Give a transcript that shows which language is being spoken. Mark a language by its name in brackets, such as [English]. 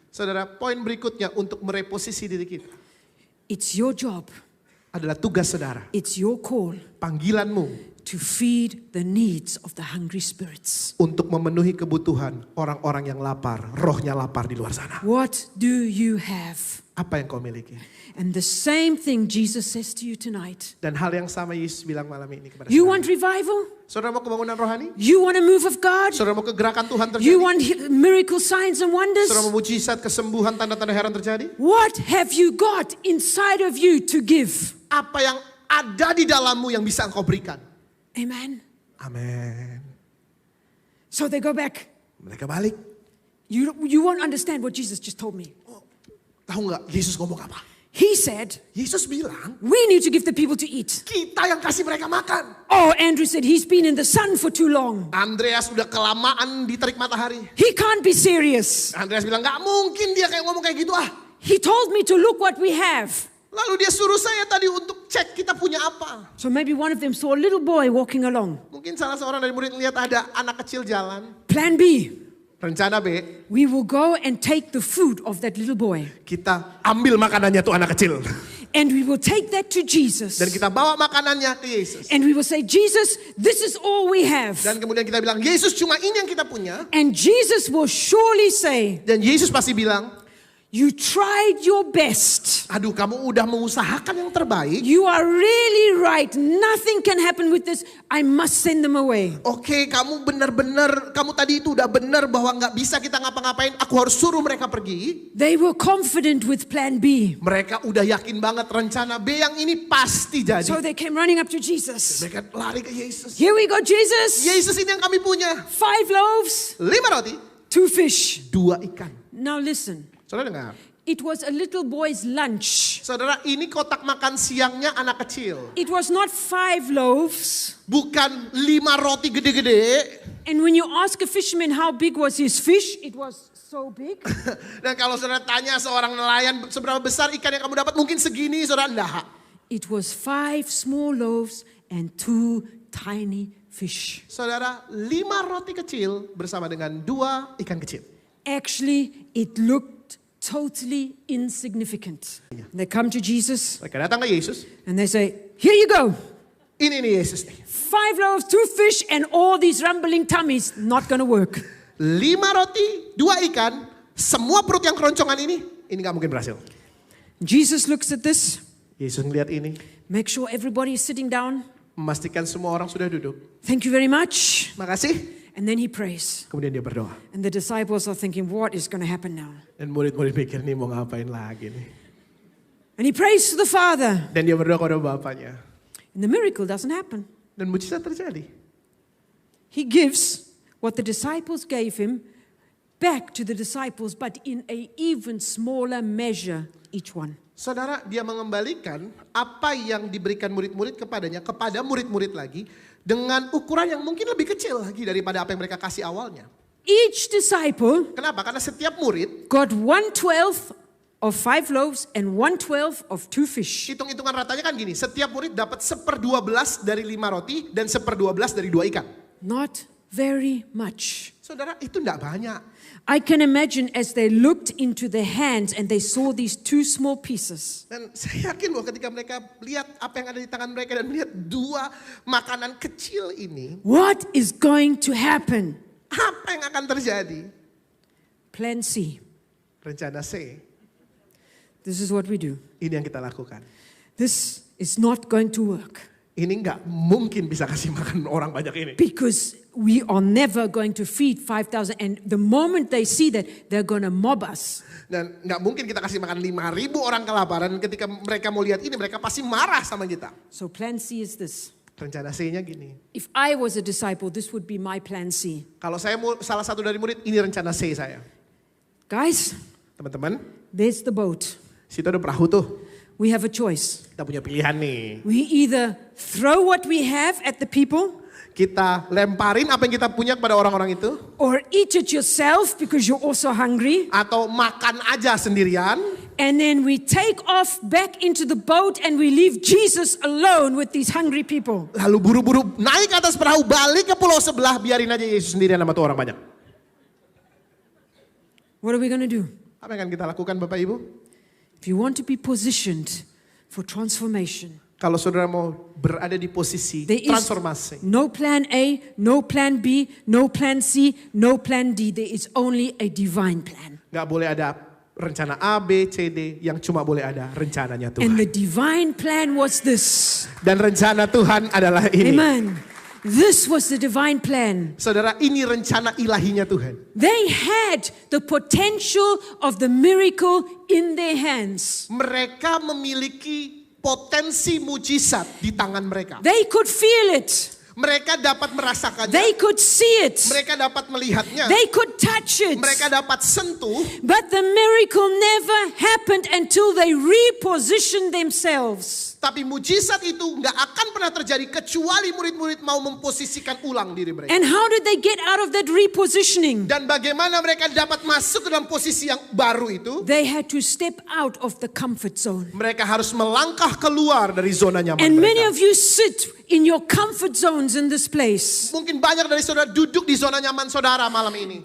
[Indonesian] Saudara, poin berikutnya untuk mereposisi diri kita [English] It's your job. [Indonesian] adalah tugas saudara. [English] It's your call [Indonesian] Panggilanmu [English] to feed the needs of the hungry spirits. [Indonesian] untuk memenuhi kebutuhan orang-orang yang lapar, rohnya lapar di luar sana. [English] What do you have? [Indonesian] Apa yang kau miliki? [English] And the same thing Jesus says to you tonight. [Indonesian] Dan hal yang sama Yesus bilang malam ini kepada [English] You [Indonesian] saudara. [English] want revival? [Indonesian] Saudara mau kebangunan rohani? [English] You want a move of God? [Indonesian] Saudara mau kegerakan Tuhan terjadi? [English] You want miracle signs and wonders? [Indonesian] Saudara mau mujizat, kesembuhan, tanda-tanda heran terjadi? [English] What have you got inside of you to give? [Indonesian] Apa yang ada di dalammu yang bisa engkau berikan? [English] Amen. [Indonesian] Amin. [English] So they go back. [Indonesian] Mereka balik. [English] You won't understand what Jesus just told me. [Indonesian] Tahu nggak Yesus ngomong apa? [English] He said, [Indonesian] Yesus bilang, [English] we need to give the people to eat. [Indonesian] kita yang kasih mereka makan. [English] Oh, Andrew said he's been in the sun for too long. [Indonesian] Andreas udah kelamaan di terik matahari. [English] He can't be serious. [Indonesian] Andreas bilang, nggak mungkin dia kayak ngomong kayak gitu ah. [English] He told me to look what we have. [Indonesian] Lalu dia suruh saya tadi untuk cek kita punya apa. [English] So maybe one of them saw a little boy walking along. [Indonesian] Mungkin salah seorang dari murid lihat ada anak kecil jalan. [English] Plan B, [Indonesian] Rencana B, [English] we will go and take the food of that little boy. [Indonesian] kita ambil makanannya tuh anak kecil. [English] And we will take that to Jesus. [Indonesian] Dan kita bawa makanannya ke Yesus. [English] And we will say, Jesus, this is all we have. [Indonesian] Dan kemudian kita bilang, Yesus cuma ini yang kita punya. [English] And Jesus will surely say, [Indonesian] Dan Yesus pasti bilang, [English] you tried your best. [Indonesian] aduh kamu udah mengusahakan yang terbaik. [English] You are really right. Nothing can happen with this. I must send them away. [Indonesian] Oke, kamu benar-benar, kamu tadi itu udah benar bahwa nggak bisa kita ngapa-ngapain. Aku harus suruh mereka pergi. [English] They were confident with plan B. [Indonesian] Mereka udah yakin banget rencana B yang ini pasti jadi. [English] So they came running up to Jesus. [Indonesian] Mereka lari ke Yesus. [English] Here we go, Jesus. [Indonesian] Yesus ini yang kami punya. [English] 5 loaves, [Indonesian] 5 roti, [English] 2 fish. [Indonesian] 2 ikan. [English] Now listen. [Indonesian] Saudara dengar. [English] It was a little boy's lunch. [Indonesian] Saudara, ini kotak makan siangnya anak kecil. [English] It was not 5 loaves. [Indonesian] Bukan 5 roti gede-gede. [English] And when you ask a fisherman how big was his fish, it was so big. [Indonesian] Dan kalau saudara tanya seorang nelayan seberapa besar ikan yang kamu dapat, mungkin segini, saudara, enggak. [English] It was 5 small loaves and 2 tiny fish. [Indonesian] Saudara, 5 roti kecil bersama dengan 2 ikan kecil. [English] Actually, it looked totally insignificant. They come to Jesus [Indonesian] Mereka datang ke Yesus. [English] and they say, here you go. [Indonesian] Ini nih Yesus nih. [English] 5 loaves, 2 fish, and all these rumbling tummies, not going to work. [Indonesian] 5 roti, 2 ikan, semua perut yang keroncongan ini nggak mungkin berhasil. [English] Jesus looks at this, [Indonesian] Yesus ngeliat ini, [English] make sure everybody is sitting down. [Indonesian] memastikan semua orang sudah duduk. [English] Thank you very much. [Indonesian] Makasih. [English] And then he prays. [Indonesian] Kemudian dia berdoa. [English] And the disciples are thinking, what is going to happen now? [Indonesian] Dan murid-murid mikir nih mau ngapain lagi nih. [English] And he prays to the Father. [Indonesian] Dan dia berdoa kepada Bapaknya. [English] And the miracle doesn't happen. [Indonesian] Dan mujizat terjadi. [English] He gives what the disciples gave him back to the disciples, but in an even smaller measure, each one. [Indonesian] Saudara, dia mengembalikan apa yang diberikan murid-murid kepadanya kepada murid-murid lagi dengan ukuran yang mungkin lebih kecil lagi daripada apa yang mereka kasih awalnya. [English] Each disciple [Indonesian] Kenapa? Karena setiap murid, [English] got 1/12 of 5 loaves and 1/12 of 2 fish. [Indonesian] hitung-hitungan ratanya kan gini, setiap murid dapat 1/12 dari 5 roti dan 1/12 dari 2 ikan. [English] Not very much. [Indonesian] Saudara, itu enggak banyak. [English] I can imagine as they looked into their hands and they saw these 2 small pieces. [Indonesian] Dan saya yakin bahwa ketika mereka lihat apa yang ada di tangan mereka dan melihat 2 makanan kecil ini, [English] What is going to happen? [Indonesian] apa yang akan terjadi? [English] Plan C. [Indonesian] Rencana C, [English] This is what we do. [Indonesian] ini yang kita lakukan. [English] This is not going to work [Indonesian] Ini nggak mungkin bisa kasih makan orang banyak ini. [English] because we are never going to feed 5,000. And the moment they see that, they're going to mob us. [Indonesian] Dan nggak mungkin kita kasih makan 5.000 orang kelaparan. Ketika mereka mau lihat ini, mereka pasti marah sama kita. [English] So plan C is this. [Indonesian] Rencana C-nya gini. [English] If I was a disciple, this would be my plan C. [Indonesian] Kalau saya mau salah satu dari murid, ini rencana C saya. [English] Guys, [Indonesian] Teman-teman, [English] there's the boat. [Indonesian] situ ada perahu tuh. [English] We have a choice. [Indonesian] Kita punya pilihan nih. [English] We either throw what we have at the people [Indonesian] Kita lemparin apa yang kita punya kepada orang-orang itu. [English] or eat it yourself because you're also hungry. [Indonesian] Atau makan aja sendirian. [English] And then we take off back into the boat and we leave Jesus alone with these hungry people. [Indonesian] Lalu buru-buru naik ke atas perahu, balik ke pulau sebelah, biarin aja Yesus sendirian sama tuh orang banyak. [English] What are we going to do? [Indonesian] Apa yang akan kita lakukan Bapak Ibu? [English] If you want to be positioned for transformation, [Indonesian] Kalau saudara mau berada di posisi [English] there is [Indonesian] transformasi. [English] no plan A, no plan B, no plan C, no plan D. There is only a divine plan. [Indonesian] Gak boleh ada rencana A, B, C, D. Yang cuma boleh ada rencananya [English] And [Indonesian] Tuhan. [English] the divine plan was this. [Indonesian] Dan rencana Tuhan adalah ini. [English] Amen. This was the divine plan. [Indonesian] Saudara, ini rencana ilahinya Tuhan. [English] They had the potential of the miracle in their hands. [Indonesian] Mereka memiliki potensi mujizat di tangan mereka. [English] They could feel it. [Indonesian] Mereka dapat merasakannya. [English] They could see it. [Indonesian] Mereka dapat melihatnya. [English] They could touch it. [Indonesian] Mereka dapat sentuh. [English] But the miracle never happened until they repositioned themselves. [Indonesian] Tapi mujizat itu nggak akan pernah terjadi kecuali murid-murid mau memposisikan ulang diri mereka. [English] And how did they get out of that repositioning? [Indonesian] Dan bagaimana mereka dapat masuk ke dalam posisi yang baru itu? [English] They had to step out of the comfort zone. [Indonesian] Mereka harus melangkah keluar dari zona nyaman [English] And many [Indonesian] mereka. [English] of you sit in your comfort zones in this place. [Indonesian] Mungkin banyak dari saudara duduk di zona nyaman saudara malam ini.